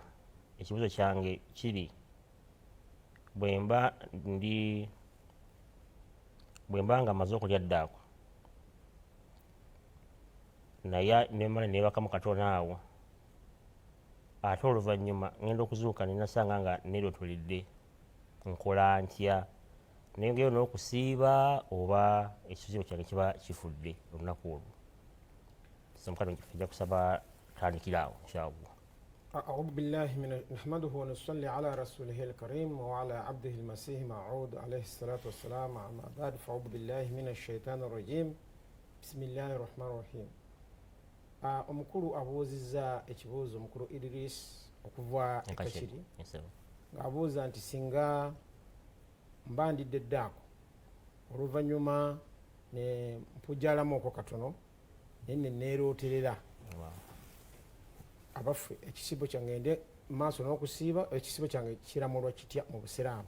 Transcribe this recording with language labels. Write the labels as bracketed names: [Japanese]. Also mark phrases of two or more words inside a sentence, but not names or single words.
[Ganda] Ekibuuzo kyange kiri bwe mba nga maze okulya ddaako naye nemala neebakamu katono awo ate oluvannyuma ngenda okuzuuka nenasanga nga neerotoledde nkola ntya? Nengeyo n'okusiiba oba ekisibo kyange kiba kifudde olunaku olwo? Mukadde ojja kusaba tandikira awo inshallah. [Arabic] أعوذ بالله من نحمده ونصلي على رسوله الكريم وعلى عبده المسيح موعود عليه الصلاة والسلام. أما بعد فأعوذ بالله من الشيطان الرجيم بسم الله الرحمن الرحيم. [Ganda] omukulu abuuzizza ekibuuzo omukulu Idris okuva Kachiri ng'abuuza nti singa mba ndidde ddaako oluvannyuma ne mpujjalamu okwo katono naye neerooterera abaffe ekisibo kyange nde maaso n'okusiiba ekisibo kyange kiramulwa kitya mu busiraamu?